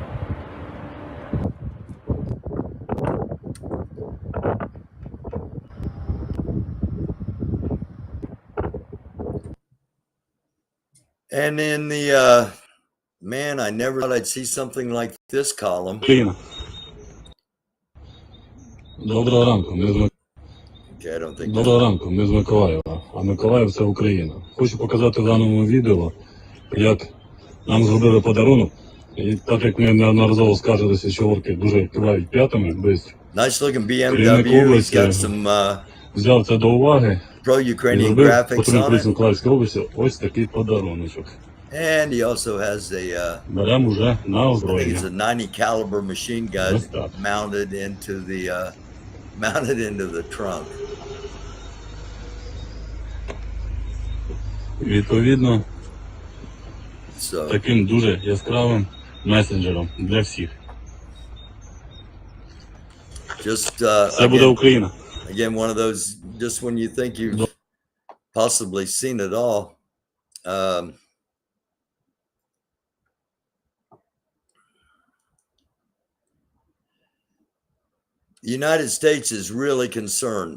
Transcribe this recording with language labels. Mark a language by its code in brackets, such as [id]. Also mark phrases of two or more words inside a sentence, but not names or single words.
[en] And in the man, I never thought I'd see something like this column. [uk] Україна. Доброго ранку, ми з [en] Okay, I don't think [uk] Доброго ранку, ми з Миколаєва, а Миколаїв – це Україна. Хочу показати в даному відео, як нам зробили подарунок. І так як ми неодноразово скаржилися, що орки дуже кивають п'ятами швидко. [en] nice looking BMW. He's got some [uk] взяв це до уваги і pro-Ukrainian зробив graphics патрульну on поліцію it. Миколаївської області ось такий подаруночок. [en] And he also has a [uk] Беремо вже на [en] I think it's [uk] озброєння. [en] a 90 caliber machine gun [uk] Ось так. [en] mounted into the trunk. [uk] Відповідно, So таким дуже яскравим месенджером для всіх. just Це буде Україна. [en] again, one of those, just when you think you've possibly seen it all, the United States is really concerned.